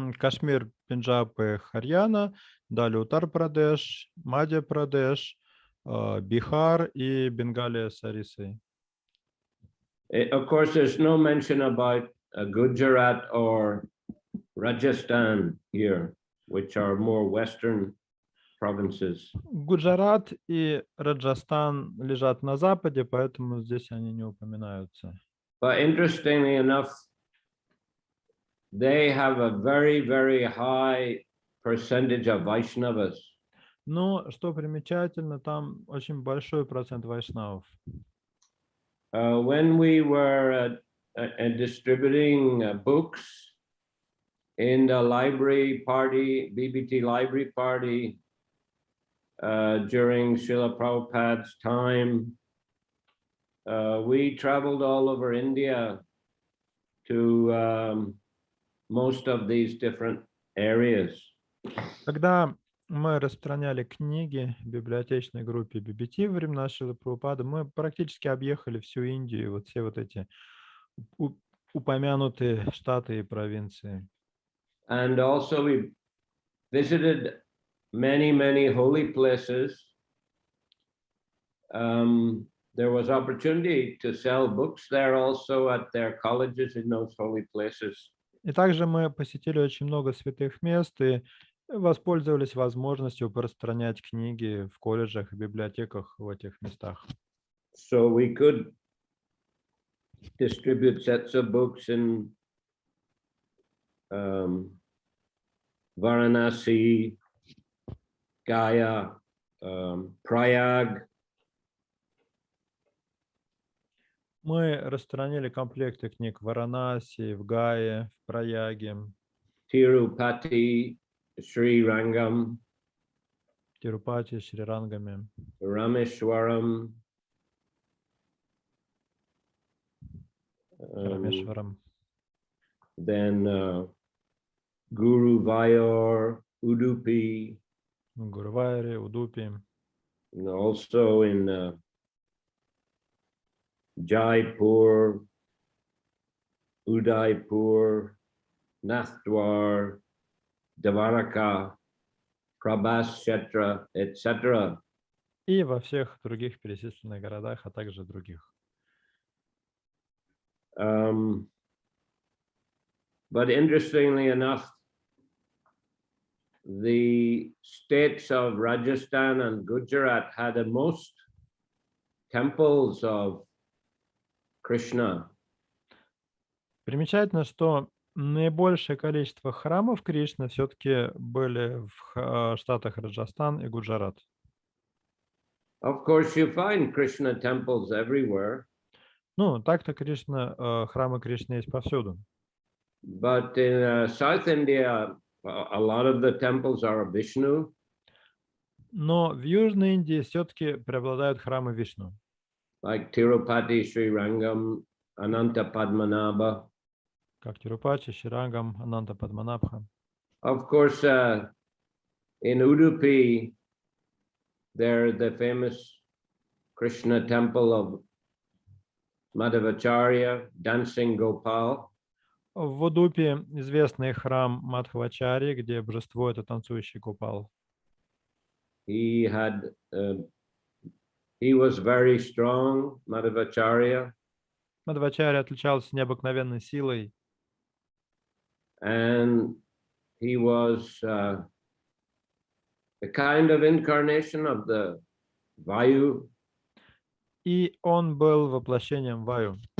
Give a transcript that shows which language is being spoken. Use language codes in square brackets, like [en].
[ru] Кашмир, Пенджаб и Харьяна, далее Утар-Прадеш, Мадья-Прадеш, Бихар и Бенгалия с Орисой. [en] Of course, there's no mention about Gujarat or Rajasthan here, which are more western provinces. [ru] Гуджарат и Раджастан лежат на западе, поэтому здесь они не упоминаются. [en] But interestingly enough, they have a very, very high percentage of Vaishnavas. [ru] Но, что примечательно, там очень большой процент вайшнавов. [en] When we were distributing books in the library party, BBT library party, during Srila Prabhupada's time, we traveled all over India to most of these different areas. [ru] Когда мы распространяли книги в библиотечной группе BBT во времена Шрилы Прабхупады, мы практически объехали всю Индию, вот все вот эти упомянутые штаты и провинции. [en] And also we visited many, many holy places. There was opportunity to sell books there also at their colleges in those holy places. [ru] И также мы посетили очень много святых мест и воспользовались возможностью распространять книги в колледжах и библиотеках в этих местах. [en] So we could distribute sets of books in Varanasi, Gaya, Prayag. [ru] Мы распространили комплекты книг в Варанаси, в Гае, в Праяге, [en] Tirupati, Sri Rangam, [ru] Тирупати, Шрирангами, [en] Rameshwaram, [ru] Рамешварам, [en] then Guru Vayor, Udupi, [ru] Гурувайре, Удупи, [en] and also in Jaipur, Udaipur, Nathdwar, Dvaraka, Prabhas Kshetra, etc. [ru] и во всех других перечисленных городах, а также других. [en] But interestingly enough, the states of Rajasthan and Gujarat had the most temples of Krishna. [ru] Примечательно, что наибольшее количество храмов Кришны все-таки были в штатах Раджастан и Гуджарат. [en] Of course, you find Krishna temples everywhere. [ru] Ну, так-то Кришна, храмы Кришны есть повсюду. [en] But in South India, a lot of the temples are of Vishnu. [ru] Но в Южной Индии все-таки преобладают храмы Вишну. [en] Like Tirupati, Sri Rangam, Ananta Padmanabha. [ru] Как Тирупати, Шрирангам, Ананта Падманабха. [en] Of course, in Udupi, there's the famous Krishna temple of Madhavacharya, Dancing Gopal. [ru] В Удупе известный храм Мадхавачари, где божество это танцующий Гопал. [en] He was very strong, Madhavacharya. [ru] Мадхавачари отличался необыкновенной силой. [en] And he was a kind of incarnation of the Vayu. [ru] И он был воплощением Ваю.